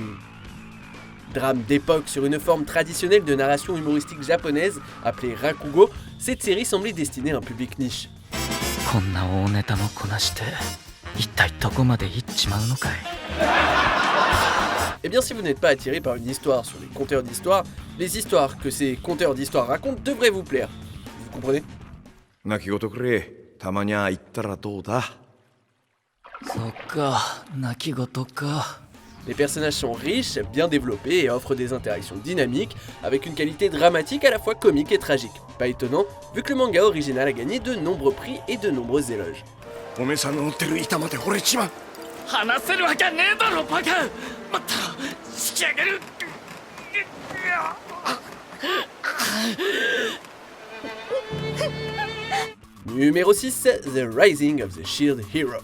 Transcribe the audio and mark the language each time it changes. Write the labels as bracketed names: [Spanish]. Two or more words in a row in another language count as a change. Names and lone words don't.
[French] Drame d'époque sur une forme traditionnelle de narration humoristique japonaise appelée Rakugo, cette série semblait destinée à un public niche. Eh bien si vous n'êtes pas attiré par une histoire sur les conteurs d'histoire, les histoires que ces conteurs d'histoire racontent devraient vous plaire. Vous comprenez? [Japanese] 泣き言くれ。たまにゃ言ったらどうだ。そっか、泣き言か。 [French] Les personnages sont riches, bien développés et offrent des interactions dynamiques avec une qualité dramatique à la fois comique et tragique. Pas étonnant, vu que le manga original a gagné de nombreux prix et de nombreux éloges. [Japanese] おめさんの乗ってる板まで折れちまう。話せるわけねえだろバカ。また引き上げる。 [French] Numéro 6, The Rising of the Shield Hero.